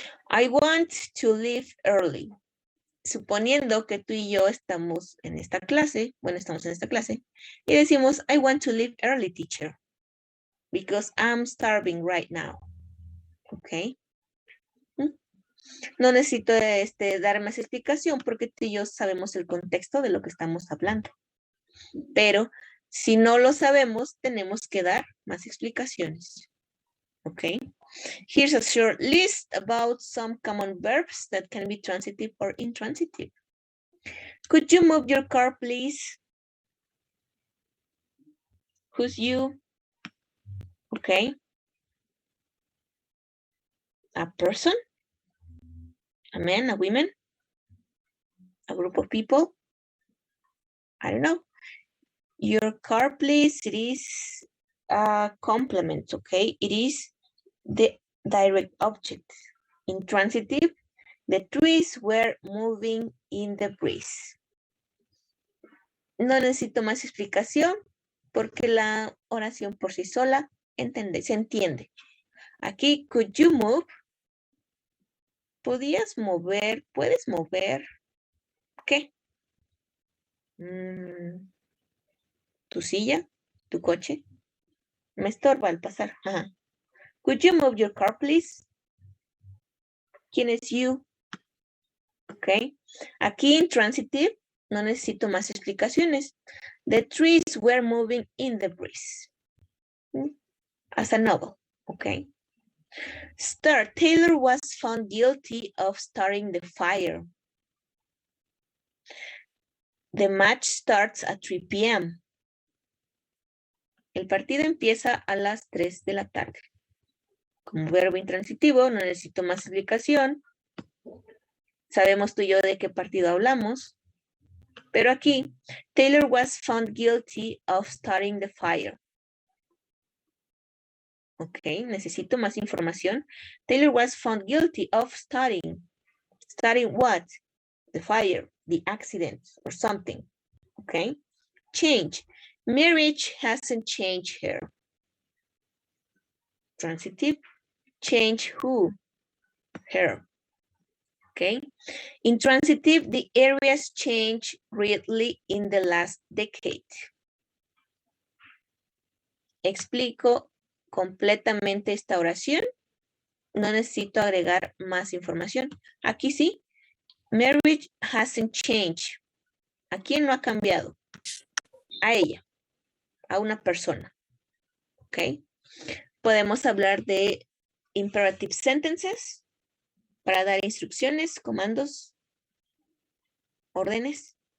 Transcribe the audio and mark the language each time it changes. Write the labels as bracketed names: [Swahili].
[English] I want to leave early. [Spanish] Suponiendo que tú y yo estamos en esta clase, y decimos, [English] I want to leave early, teacher, because I'm starving right now. Ok. [Spanish] No necesito dar más explicación porque tú y yo sabemos el contexto de lo que estamos hablando. Pero si no lo sabemos, tenemos que dar más explicaciones. Ok. [English] Here's a short list about some common verbs that can be transitive or intransitive. Could you move your car, please? Who's you? Okay. A person? A man, a woman? A group of people? I don't know. Your car, please. It is a complement, okay? It is the direct object. Intransitive, the trees were moving in the breeze. [Spanish] No necesito más explicación porque la oración por sí sola se entiende. Aquí, [English] could you move? [Spanish] ¿Podías mover? ¿Puedes mover? ¿Qué? ¿Tu silla? ¿Tu coche? Me estorba al pasar. Ajá. [English] Could you move your car, please? [Spanish] ¿Quién es you? Ok. Aquí en transitive no necesito más explicaciones. [English] The trees were moving in the breeze. As a novel. Ok. Start. Taylor was found guilty of starting the fire. The match starts at 3 p.m. [Spanish] El partido empieza a las 3 de la tarde. Como verbo intransitivo, no necesito más explicación. Sabemos tú y yo de qué partido hablamos. Pero aquí, [English] Taylor was found guilty of starting the fire. [Spanish] Ok, necesito más información. [English] Taylor was found guilty of starting. Starting what? The fire, the accident, or something. Ok. Change. Marriage hasn't changed her. Transitive. Change who? Her. Okay. Intransitive, the areas changed greatly in the last decade. [Spanish] Explico completamente esta oración. No necesito agregar más información. Aquí sí. [English] Marriage hasn't changed. [Spanish] ¿A quién no ha cambiado? A ella. A una persona. ¿Ok? Podemos hablar de imperative sentences para dar instrucciones, comandos, órdenes.